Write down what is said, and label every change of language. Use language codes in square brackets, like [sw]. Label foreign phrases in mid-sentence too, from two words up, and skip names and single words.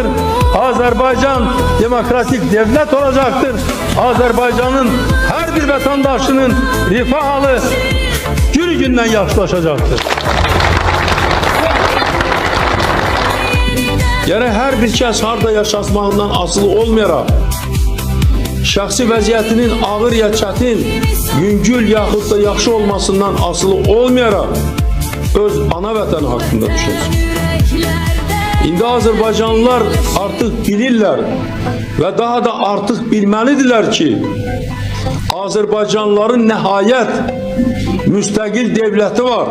[tr] Azerbaycan demokratik devlet olacaktır. Azerbaycan'ın her bir vatandaşının refahı günü günden yaxşılaşacaktır. [az] Yani her bir kəs harda yaşasmağından asılı olmayaraq, şəxsi vəziyyətinin ağır ya çətin, yüngül yaxud da yaxşı olmasından asılı olmayaraq, öz ana vətəni haqqında düşünsün. İndi Azərbaycanlılar artıq bilirlər və daha da artıq bilməlidirlər ki, Azərbaycanlıların nəhayət müstəqil devləti var.